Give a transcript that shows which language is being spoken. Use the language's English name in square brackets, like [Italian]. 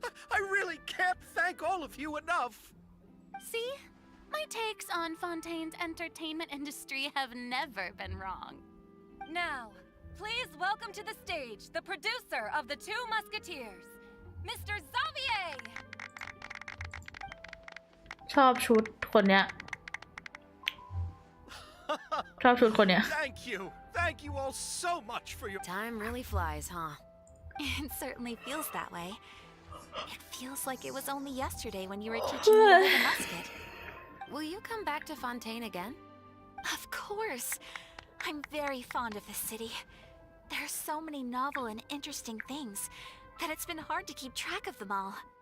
[English] I really can't thank all of you enough! See? My takes on Fontaine's entertainment industry have never been wrong. Now, please welcome to the stage the producer of the Two Musketeers, Mr. Xavier! [Thai] ชอบชุดคนเนี้ย ชอบชุดคนเนี้ย [English] Thank you all so much for your... Time really flies, huh? It certainly feels that way. It feels like it was only yesterday when you were teaching me to hold a musket. Will you come back to Fontaine again? Of course. I'm very fond of this city. There are so many novel and interesting things that it's been hard to keep track of them all.